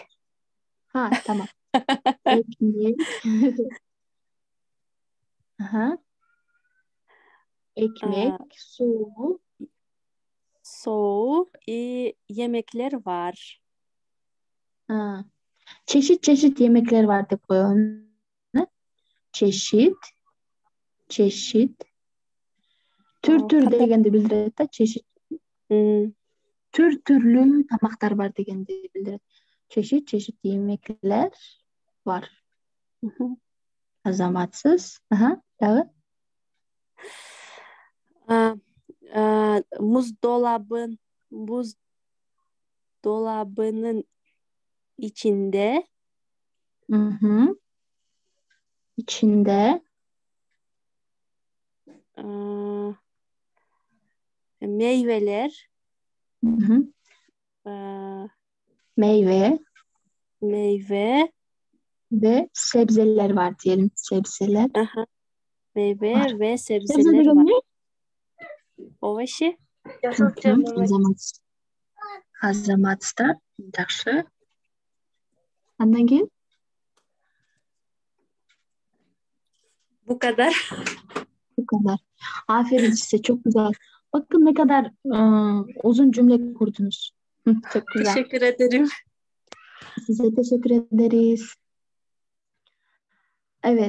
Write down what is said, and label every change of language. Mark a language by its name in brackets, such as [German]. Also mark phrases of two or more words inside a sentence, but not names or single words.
[Turkish] Ha, tamam. Ekmek. Aha. Ekmek, su, yemekler var. Çeşit yemekler var деп koyalım. чешит. [Kyrgyz] Түр дегенди билдирет да, чешит. Түрлүү тамактар бар дегенди билдирет. [Turkish] Чешит yemekler var. [Kyrgyz] Azamatsız. Дагы. [Turkish] Buzdolabının içinde İçinde meyveler, meyve ve sebzeler var diyelim. Sebzeler meyve var. ve Sebze sebzeler [Kyrgyz] деген [Turkish] var. ne? [Russian] Овощи. [Kyrgyz] Азаматстар. Жакшы. Андан кийин [Turkish] Bu kadar. bu kadar. Aferin size, çok güzel. Bakın ne kadar uzun cümle kurdunuz. Çok güzel. Teşekkür ederim. Size teşekkür ederiz. Evet.